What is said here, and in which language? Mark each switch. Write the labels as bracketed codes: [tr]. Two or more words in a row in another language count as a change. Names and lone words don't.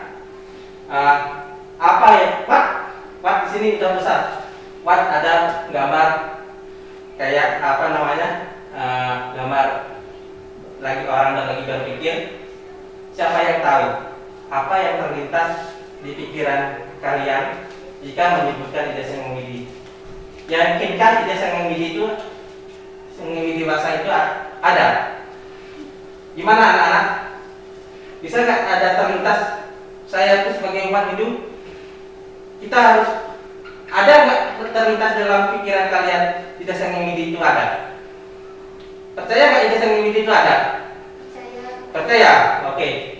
[id] Apa ya? What di sini udah besar. What ada gambar kayak gambar lagi orang lagi berpikir. Siapa yang tahu apa yang terlintas di pikiran kalian jika menyebutkan Ida Sang Hyang Widi? Yakinkan Ida Sang Hyang Widi itu, Sang Hyang Widi Wasa itu ada? Gimana anak-anak? Bisa nggak ada terlintas saya itu sebagai umat Hindu? Kita harus ada nggak terlintas dalam pikiran kalian Ida Sang Hyang Widi itu ada? Percaya nggak Ida Sang Hyang Widi itu ada? Percaya? Oke.